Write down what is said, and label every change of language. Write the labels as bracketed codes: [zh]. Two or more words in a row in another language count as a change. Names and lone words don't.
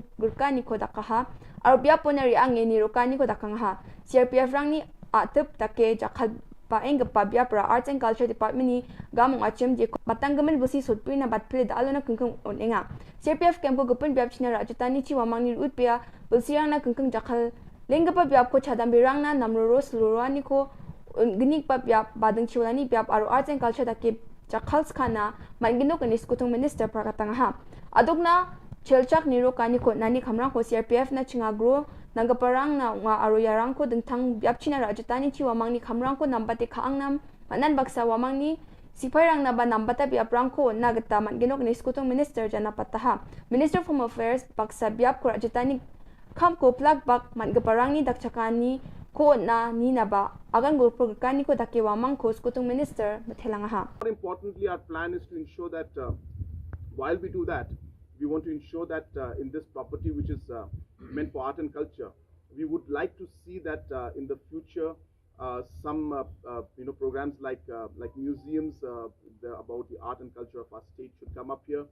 [grt] gurkani ko dakaha ar biapo na riang ni rokani ko dakangha CRPF rang ni atep take jakal paeng gapa biapra Arts and Culture Department ni gamong achem di batanggaman busi sutpui na batpile dalo na kengkeng onenga CRPF campo gapen biap china rajutani chi wamang ni utpia bulsirang na kengkeng jakal lenggapa biap ko chadam birang na namroro slurani ko genik pa biap badeng chiwlani biap aro Arts and Culture dake jakal skana mangino kanis kutong Minister prakatangha adok na chelchak niro kani ko nani kamrang ko CRPF na chingagro nanggaparang na nga aro yarang ko dengtang biap china rajutani chi wamang ni kamrang ko nambate kaangnam manan baksa wamang ni sipairang na ba nambata biap rang ko nagata manginok ni skutong Minister jana pataha Minister of Home Affairs baksa biap ko rajutani kam ko plug bak manggaparang ni dakchakani ko na ni na ba agan gulpro gakani ko dake wamang ko skutong Minister matelangaha. [en] More importantly, our plan is to ensure that while we do that, We want to ensure that in this property, which is meant for art and culture, we would like to see that in the future some programs like museums about the art and culture of our state should come up here.